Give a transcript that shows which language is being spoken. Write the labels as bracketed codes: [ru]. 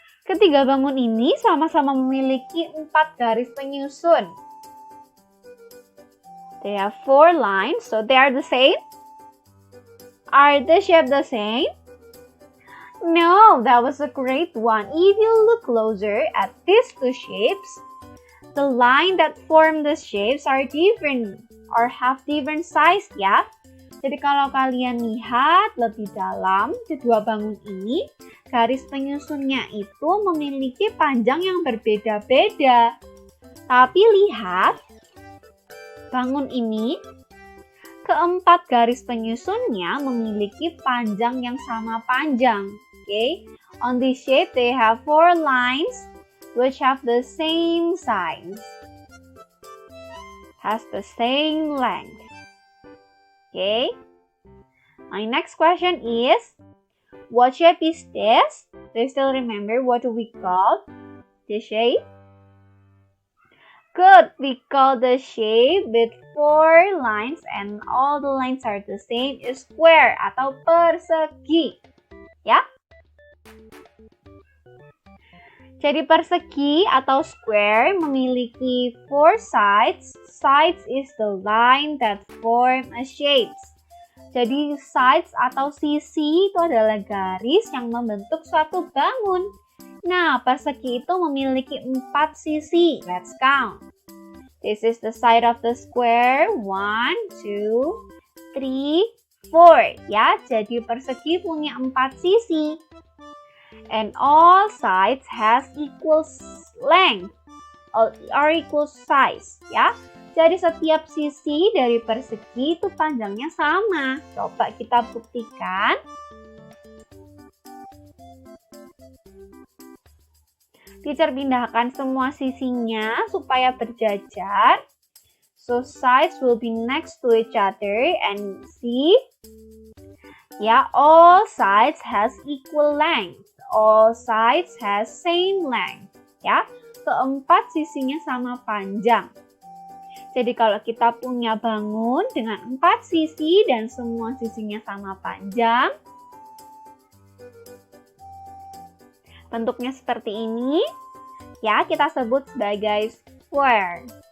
[id] Ketiga bangun ini sama-sama memiliki 4 garis penyusun. [en] They have 4 lines, so they are the same. Are the shapes the same? No, that was a great one. If you look closer at these 2 shapes, the line that form the shapes are different or have different size ya. [id] Jadi kalau kalian lihat lebih dalam, kedua bangun ini, garis penyusunnya itu memiliki panjang yang berbeda-beda. Tapi lihat, bangun ini, keempat garis penyusunnya memiliki panjang yang sama panjang. [en] Okay, on this shape they have 4 lines which have the same size, has the same length. Okay, my next question is, what shape is this? Do you still remember what we call this shape? Good, we call the shape with 4 lines and all the lines are the same is square [id] atau persegi. Ya? Jadi persegi atau square memiliki 4 sides. [en] Sides is the line that form a shape. [id] Jadi sides atau sisi itu adalah garis yang membentuk suatu bangun. Nah, persegi itu memiliki 4 sisi. [en] Let's count. This is the side of the square. 1, 2, 3, 4. [id] Ya, jadi persegi punya 4 sisi. [en] And all sides has equal length or equal size. [id] Ya, jadi setiap sisi dari persegi itu panjangnya sama. Coba kita buktikan. Teacher pindahkan semua sisinya supaya berjajar. [en] So sides will be next to each other and see. Ya, all sides has equal length. All sides has same length. [id] Ya, keempat sisinya sama panjang. Jadi kalau kita punya bangun dengan 4 sisi dan semua sisinya sama panjang, bentuknya seperti ini, ya kita sebut sebagai square.